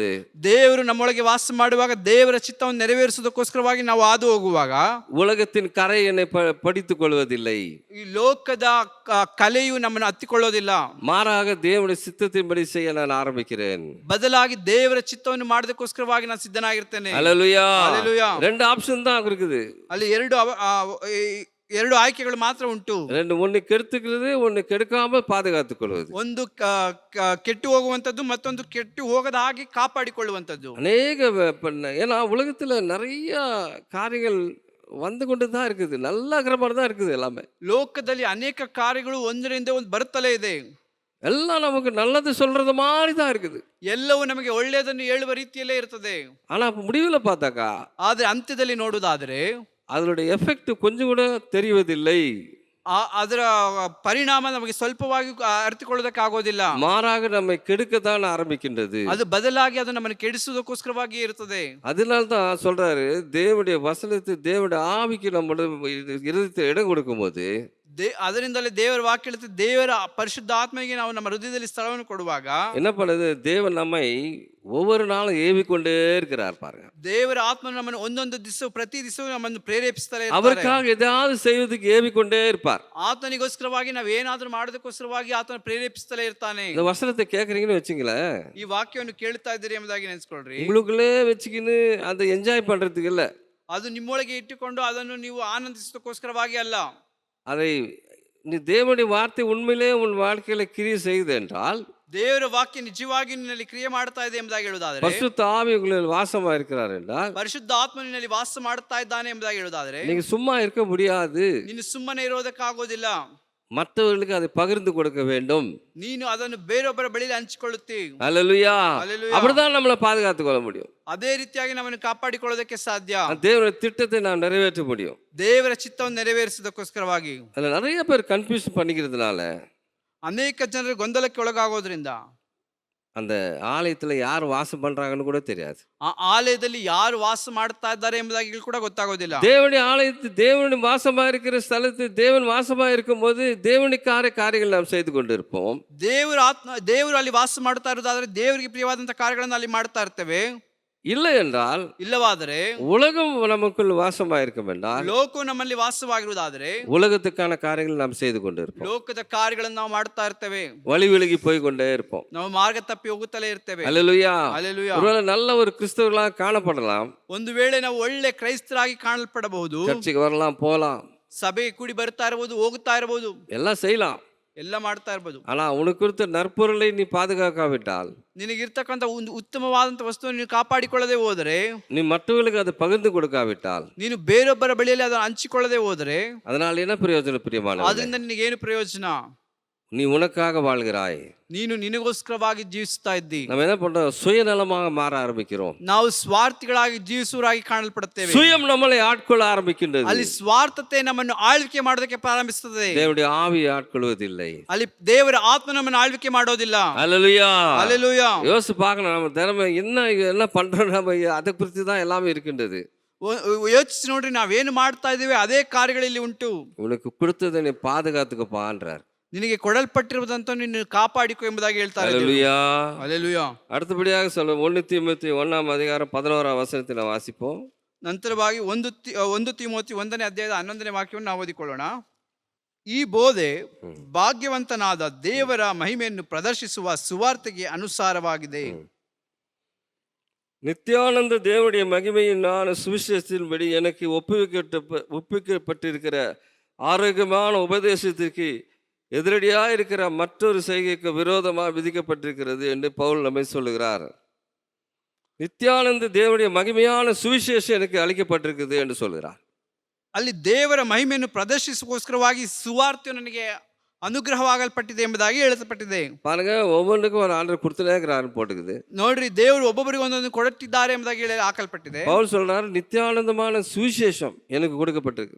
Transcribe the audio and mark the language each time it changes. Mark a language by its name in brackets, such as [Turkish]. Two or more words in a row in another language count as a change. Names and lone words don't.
[Kannada] ದೇವರು ನಮ್ಮೊಳಗೆ ವಾಸ ಮಾಡುವಾಗ ದೇವರ ಚಿತ್ತವನ್ನು ನೆರವೇರಿಸುವುದಕ್ಕೋಸ್ಕರವಾಗಿ ನಾವು ಹಾದು ಹೋಗುವಾಗ [Tamil] உலகத்தின் கரை என்னை படித்துக் கொள்வதில்லை. [Kannada] ಈ ಲೋಕದ ಕಲೆಯು ನಮ್ಮನ್ನು ಹತ್ತಿಕೊಳ್ಳೋದಿಲ್ಲ. [Tamil] மாறாக தேவனுடைய சித்தத்தின்படி செய்ய நான் ஆரம்பிக்கிறேன். [Kannada] ಬದಲಾಗಿ ದೇವರ ಚಿತ್ತವನ್ನು ಮಾಡೋದಕ್ಕೋಸ್ಕರವಾಗಿ ನಾನು ಸಿದ್ಧನಾಗಿರ್ತೇನೆ. [Tamil] அல்லேலூயா. அல்லேலೂಯಾ. ரெண்டு ஆப்ஷன் தான் இருக்குது. [Kannada] ಅಲ್ಲಿ ಎರಡು ಆಯ್ಕೆಗಳು ಮಾತ್ರ ಉಂಟು. [Tamil] ஒன்னு கெடுத்துக்கிறது, ஒன்னு கெடுக்காம பாதுகாத்துக் கொள்வது. [Kannada] ಒಂದು ಕೆಟ್ಟು ಹೋಗುವಂತದ್ದು, ಮತ್ತೊಂದು ಕೆಟ್ಟು ಹೋಗದ ಹಾಗೆ ಕಾಪಾಡಿಕೊಳ್ಳುವಂತದ್ದು. [Tamil] அநேக ஏன்னா உலகத்துல நிறைய காரியங்கள் வந்து கொண்டு தான் இருக்குது. நல்ல கிரமம் தான் இருக்குது. எல்லாமே [Kannada] ಲೋಕದಲ್ಲಿ ಅನೇಕ ಕಾರ್ಯಗಳು ಒಂದರಿಂದ ಒಂದು ಬರುತ್ತಲೇ ಇದೆ. [Tamil] எல்லாம் நமக்கு நல்லது சொல்றது மாதிரி தான் இருக்குது. [Kannada] ಎಲ್ಲವೂ ನಮಗೆ ಒಳ್ಳೆಯದನ್ನು ಹೇಳುವ ರೀತಿಯಲ್ಲೇ ಇರ್ತದೆ. [Tamil] ஆனா முடிவில் பார்த்தாக்கா, [Kannada] ಆದ್ರೆ ಅಂತ್ಯದಲ್ಲಿ ನೋಡುವುದಾದ್ರೆ [Tamil] அதனுடைய எஃபெக்ட் கொஞ்சம் கூட தெரிவதில்லை. [Kannada] ಅದರ ಪರಿಣಾಮ ನಮಗೆ ಸ್ವಲ್ಪವಾಗಿ ಅರ್ಥಕೊಳ್ಳೋದಕ್ಕಾಗೋದಿಲ್ಲ. [Tamil] மாறாக நம்மை கெடுக்கத்தான் ஆரம்பிக்கின்றது. [Kannada] ಅದು ಬದಲಾಗಿ ಅದು ನಮ್ಮನ್ನು ಕೆಡಿಸುವುದಕ್ಕೋಸ್ಕರವಾಗಿ ಇರುತ್ತದೆ. [Tamil] அதனால தான் சொல்றாரு, தேவனுடைய வசனத்தை, தேவனுடைய ஆவிக்கு நம்முடைய இருதயத்தை இடம் கொடுக்கும் போது, [Kannada] ಅದರಿಂದಲೇ ದೇವರ ವಾಕ್ಯ ಹೇಳುತ್ತೆ, ದೇವರ ಪರಿಶುದ್ಧ ಆತ್ಮನಿಗೆ ನಾವು ನಮ್ಮ ಹೃದಯದಲ್ಲಿ ಸ್ಥಳವನ್ನು ಕೊಡುವಾಗ [Tamil] என்ன பண்ணுது? தேவன் நம்மை ஒவ்வொரு நாளும் ஏவிக்கொண்டே இருக்கிறார் பாருங்க. [Kannada] ದೇವರ ಆತ್ಮ ನಮ್ಮನ್ನು ಒಂದೊಂದು ದಿವಸ ಪ್ರತಿ ದಿವಸವೂ ನಮ್ಮನ್ನು ಪ್ರೇರೇಪಿಸ್ತಾರೆ ಇರ್ತಾರೆ. [Tamil] அவருக்காக ஏதாவது செய்வதற்கு ஏவிக்கொண்டே இருப்பார். [Kannada] ಆತನಿಗೋಸ್ಕರವಾಗಿ ನಾವು ಏನಾದ್ರೂ ಮಾಡೋದಕ್ಕೋಸ್ಕರವಾಗಿ ಆತನ ಪ್ರೇರೇಪಿಸ್ತಲೇ ಇರ್ತಾನೆ. [Tamil] இந்த வசனத்தை கேட்குறீங்கன்னு வச்சுங்களேன், [Kannada] ಈ ವಾಕ್ಯವನ್ನು ಕೇಳ್ತಾ ಇದ್ದೀರಿ ಎಂಬುದಾಗಿ ನೆನೆಸ್ಕೊಳ್ರಿ. [Tamil] உங்களுக்குள்ளே வச்சுக்கின்னு அதை என்ஜாய் பண்றதுக்கு இல்லை, [Kannada] ಅದು ನಿಮ್ಮೊಳಗೆ ಇಟ್ಟುಕೊಂಡು ಅದನ್ನು ನೀವು ಆನಂದಿಸೋದಕ್ಕೋಸ್ಕರವಾಗಿ ಅಲ್ಲ. [Tamil] அதை நீ தேவனுடைய வார்த்தை உண்மையிலே உன் வாழ்க்கையில கிரியை செய்யுது என்றால், [Kannada] ದೇವರ ವಾಕ್ಯ ನಿಜವಾಗಿ ನಿನ್ನಲ್ಲಿ ಕ್ರಿಯೆ ಮಾಡ್ತಾ ಇದೆ ಎಂಬುದಾಗಿ ಹೇಳುವುದಾದರೆ, [Tamil] பரிசுத்த ஆவி உங்களில் வாசமா இருக்கிறார் என்றால், [Kannada] ಪರಿಶುದ್ಧ ಆತ್ಮ ನಿನ್ನಲ್ಲಿ ವಾಸ ಮಾಡ್ತಾ ಇದ್ದಾನೆ ಎಂಬುದಾಗಿ ಹೇಳುವುದಾದರೆ, [Tamil] நீங்க சும்மா இருக்க முடியாது. [Kannada] ನೀನು ಸುಮ್ಮನೆ ಇರೋದಕ್ಕಾಗೋದಿಲ್ಲ. [Tamil] மற்றவர்களுக்கு அதை பகிர்ந்து கொடுக்க வேண்டும். [Kannada] ನೀನು ಅದನ್ನು ಬೇರೊಬ್ಬರ ಬಳಿಯಲ್ಲಿ ಹಂಚಿಕೊಳ್ಳುತ್ತಿ. [Tamil] அல்லேலூயா. அல்லேலூயா. அப்படிதான் நம்மளை பாதுகாத்துக் கொள்ள முடியும். [Kannada] ಅದೇ ರೀತಿಯಾಗಿ ನಮ್ಮನ್ನು ಕಾಪಾಡಿಕೊಳ್ಳೋದಕ್ಕೆ ಸಾಧ್ಯ. [Tamil] தேவனுடைய திட்டத்தை நாம் நிறைவேற்ற முடியும். [Kannada] ದೇವರ ಚಿತ್ತವನ್ನು ನೆರವೇರಿಸೋದಕ್ಕೋಸ್ಕರವಾಗಿ. [Tamil] அதில் நிறைய பேர் கன்ஃபியூஸ் பண்ணிக்கிறதுனால [Kannada] ಅನೇಕ ಜನರು ಗೊಂದಲಕ್ಕೆ ಒಳಗಾಗೋದ್ರಿಂದ [Tamil] அந்த ஆலயத்தில் யார் வாசம் பண்றாங்கன்னு கூட தெரியாது. [Kannada] ಆ ಆಲಯದಲ್ಲಿ ಯಾರು ವಾಸ ಮಾಡ್ತಾ ಇದ್ದಾರೆ ಎಂಬುದಾಗಿ ಕೂಡ ಗೊತ್ತಾಗೋದಿಲ್ಲ. [Tamil] தேவனுடைய ஆலயத்தில் தேவனுடைய வாசமா இருக்கிற ஸ்தலத்தில் தேவன் வாசமா இருக்கும்போது தேவனுக்கார காரியங்கள் நாம் செய்து கொண்டு இருப்போம். [Kannada] ದೇವರು ಅಲ್ಲಿ ವಾಸ ಮಾಡ್ತಾ ಇರೋದಾದ್ರೆ ದೇವರಿಗೆ ಪ್ರಿಯವಾದಂತಹ ಕಾರ್ಯಗಳನ್ನು ಅಲ್ಲಿ ಮಾಡ್ತಾ ಇರ್ತೇವೆ. [Tamil] இல்லை என்றால், [Kannada] ಇಲ್ಲವಾದರೆ [Tamil] உலகம் நமக்குள் வாசமா இருக்கும் என்றால், [Kannada] ಲೋಕವು ನಮ್ಮಲ್ಲಿ ವಾಸವಾಗಿರುವುದಾದರೆ [Tamil] உலகத்துக்கான காரியங்கள் நாம் செய்து கொண்டு இருப்போம். [Kannada] ಲೋಕದ ಕಾರ್ಯಗಳನ್ನು ನಾವು ಮಾಡ್ತಾ ಇರ್ತೇವೆ. [Tamil] வழி விலகி போய் கொண்டே இருப்போம். [Kannada] ನಾವು ಮಾರ್ಗ ತಪ್ಪಿ ಹೋಗುತ್ತಲೇ ಇರ್ತೇವೆ. [Tamil] அல்லேலூயா. அல்லேಲೂಯಾ. ஒருவேளை நல்ல ஒரு கிறிஸ்தவர்களாக காணப்படலாம், [Kannada] ಒಂದು ವೇಳೆ ನಾವು ಒಳ್ಳೆ ಕ್ರೈಸ್ತರಾಗಿ ಕಾಣಲ್ಪಡಬಹುದು, [Tamil] சர்ச்சுக்கு வரலாம், போகலாம், [Kannada] ಸಭೆಗೆ ಕೂಡಿ ಬರ್ತಾ ಇರಬಹುದು, ಹೋಗುತ್ತಾ ಇರಬಹುದು, [Tamil] எல்லாம் செய்யலாம். [Kannada] ಎಲ್ಲ ಮಾಡ್ತಾ ಇರಬಹುದು. [Tamil] ஆனா உனக்கு கொடுத்த நற்பொருளை நீ பாதுகாக்காவிட்டால், [Kannada] ನಿನಗಿರ್ತಕ್ಕಂಥ ಒಂದು ಉತ್ತಮವಾದಂಥ ವಸ್ತುವನ್ನು ನೀನು ಕಾಪಾಡಿಕೊಳ್ಳದೆ ಹೋದರೆ, [Tamil] நீ மற்றவர்களுக்கு அதை பகிர்ந்து கொடுக்காவிட்டால், [Kannada] ನೀನು ಬೇರೊಬ್ಬರ ಬಳಿಯಲ್ಲಿ ಅದನ್ನು ಹಂಚಿಕೊಳ್ಳದೆ ಹೋದರೆ, [Tamil] அதனால என்ன பிரயோஜனம் பிரியமானவர்களே? [Kannada] ಅದರಿಂದ ನಿನಗೇನು ಪ್ರಯೋಜನ? [Tamil] நீ உனக்காக வாழ்கிறாய். [Kannada] ನೀನು ನಿನಗೋಸ್ಕರವಾಗಿ ಜೀವಿಸ್ತಾ ಇದ್ದಿ. [Tamil] நம்ம என்ன பண்றோம்? சுயநலமாக மாற ஆரம்பிக்கிறோம். [Kannada] ನಾವು ಸ್ವಾರ್ಥಿಗಳಾಗಿ ಜೀವಿಸುವರಾಗಿ ಕಾಣಲ್ಪಡುತ್ತೇವೆ. [Tamil] சுயம் நம்மளை ஆட்கொள்ள ஆரம்பிக்கின்றது. [Kannada] ಅಲ್ಲಿ ಸ್ವಾರ್ಥತೆ ನಮ್ಮನ್ನು ಆಳ್ವಿಕೆ ಮಾಡೋದಕ್ಕೆ ಪ್ರಾರಂಭಿಸುತ್ತದೆ. [Tamil] தேவனுடைய ஆவி ஆட்கொள்வதில்லை. [Kannada] ಅಲ್ಲಿ ದೇವರ ಆತ್ಮ ನಮ್ಮನ್ನು ಆಳ್ವಿಕೆ ಮಾಡೋದಿಲ್ಲ. [Tamil] அல்லேலூயா. அல்லேலೂಯಾ. யோசிச்சு பார்க்கணும், நம்ம திறமை என்ன பண்றோம், நம்ம அதை குறித்து தான் எல்லாமே இருக்கின்றது. [Kannada] ಯೋಚಿಸಿ ನೋಡ್ರಿ, ನಾವೇನು ಮಾಡ್ತಾ ಇದ್ದೇವೆ ಅದೇ ಕಾರ್ಯಗಳಲ್ಲಿ ಉಂಟು. [Tamil] உனக்கு கொடுத்ததை நீ பாதுகாத்துக்கப்பான்றார். [Kannada] ನಿನಗೆ ಕೊಡಲ್ಪಟ್ಟಿರುವುದಂತ ನೀನು ಕಾಪಾಡಿಕೊ ಎಂಬುದಾಗಿ ಹೇಳ್ತಾರೆ. [Tamil] அல்லேலூயா. அல்லேலೂಯಾ. அடுத்தபடியாக சொல்ல 1 தீமோத்தேயு 1:11 வாசிப்போம். [Kannada] ನಂತರವಾಗಿ 1 ತಿಮೋಥಿ 1ನೇ ಅಧ್ಯಾಯದ 11ನೇ ವಾಕ್ಯವನ್ನು ನಾವು ಓದಿಕೊಳ್ಳೋಣ. ಈ ಬೋಧೆ ಭಾಗ್ಯವಂತನಾದ ದೇವರ ಮಹಿಮೆಯನ್ನು ಪ್ರದರ್ಶಿಸುವ ಸುವಾರ್ತೆಗೆ ಅನುಸಾರವಾಗಿದೆ. [Tamil] நித்தியானந்த தேவனுடைய மகிமையினான சுவிசேஷத்தின்படி எனக்கு ஒப்புவிக்கப்பட்டிருக்கிற ஆரோக்கியமான உபதேசத்திற்கு எதிரடியாக இருக்கிற மற்றொரு செய்கைக்கு விரோதமாக விதிக்கப்பட்டிருக்கிறது என்று பவுல் நம்மை சொல்லுகிறார். நித்தியானந்த தேவனுடைய மகிமையான சுவிசேஷம் எனக்கு அளிக்கப்பட்டிருக்குது என்று சொல்கிறார். [Kannada] ಅಲ್ಲಿ ದೇವರ ಮಹಿಮೆಯನ್ನು ಪ್ರದರ್ಶಿಸೋಸ್ಕರವಾಗಿ ಸುವಾರ್ತೆಯು ನನಗೆ ಅನುಗ್ರಹವಾಗಲ್ಪಟ್ಟಿದೆ ಎಂಬುದಾಗಿ ಹೇಳಲ್ಪಟ್ಟಿದೆ. [Tamil] பாருங்க, ஒவ்வொன்றுக்கும் ஒரு ஆண்டவர் கொடுத்துட்டே இருக்கிறாருன்னு போட்டுக்குது. [Kannada] ನೋಡ್ರಿ, ದೇವರು ಒಬ್ಬೊಬ್ಬರಿಗೆ ಒಂದೊಂದು ಕೊಡುತ್ತಿದ್ದಾರೆ ಎಂಬುದಾಗಿ ಹೇಳಿ ಹಾಕಲ್ಪಟ್ಟಿದೆ. [Tamil] பவுல் சொல்றாரு, நித்தியானந்தமான சுவிசேஷம் எனக்கு கொடுக்கப்பட்டிருக்குது.